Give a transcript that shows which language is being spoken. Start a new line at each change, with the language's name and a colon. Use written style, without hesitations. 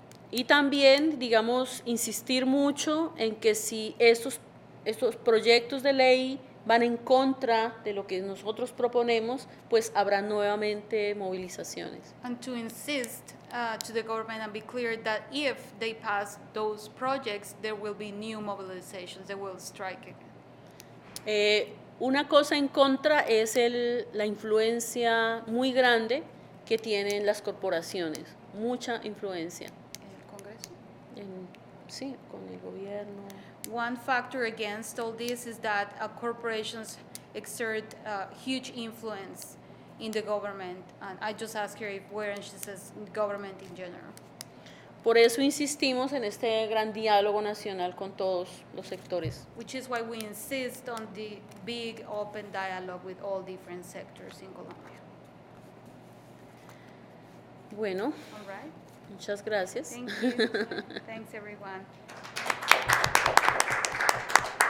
Spanish: Y también, digamos, insistir mucho en que si estos proyectos de ley van en contra de lo que nosotros proponemos, pues habrá nuevamente movilizaciones.
English: And to insist to the government and be clear that if they pass those projects, there will be new mobilizations, they will strike again.
Spanish: Una cosa en contra es la influencia muy grande que tienen las corporaciones, mucha influencia. ¿En el Congreso? Sí, con el gobierno.
English: One factor against all this is that corporations exert huge influence in the government. And I just asked her where, and she says government in general.
Spanish: Por eso insistimos en este gran diálogo nacional con todos los sectores.
English: Which is why we insist on the big open dialogue with all different sectors in Colombia.
Spanish: Bueno,
English: All right?
Spanish: muchas gracias.
English: Thank you. Thanks, everyone.